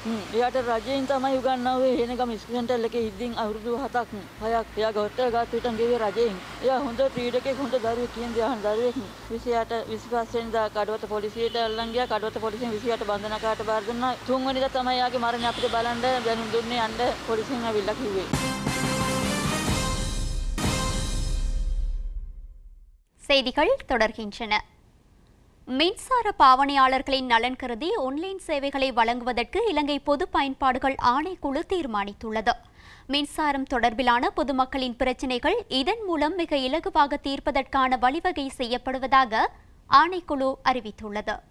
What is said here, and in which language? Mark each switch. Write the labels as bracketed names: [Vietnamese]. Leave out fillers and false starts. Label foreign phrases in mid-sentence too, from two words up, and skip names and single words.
[Sinhala] එයාට රජයෙන් තමයි උගන්වන්නේ හේනගම ස්කෙන්ටල් එකේ ඉදින් අවුරුදු 7ක් 6ක් එයා ගොඩට හිටන් ගියේ රජයෙන්. එයා හොඳ ක්‍රීඩකෙක් හොඳ දරුවෙක් කියන දේ අහන දරුවෙක්. 28 25 වෙනිදා කඩවත පොලිසියට අල්ලන් ගියා. කඩවත පොලිසියෙන් 28 බන්ධනාගාරයට බාර දුන්නා. 3 වෙනිදා තමයි එයාගේ මරණය අපිට බලන්න දැනුම් දුන්නේ යන්න පොලිසියෙන් අවිල්ලා කිව්වේ. [Tamil] செய்திகள் தொடர்கின்றன. மின்சார பாவனையாளர்களின் நலன் கருதி ஆன்லைன் சேவைகளை வழங்குவதற்கு இலங்கை பொது பயன்பாடுகள் ஆணைக்குழு தீர்மானித்துள்ளது. மின்சாரம் தொடர்பிலான பொதுமக்களின் பிரச்சினைகள் இதன் மூலம் மிக இலகுவாக தீர்ப்பதற்கான வழிவகை செய்யப்படுவதாக ஆணைக்குழு அறிவித்துள்ளது.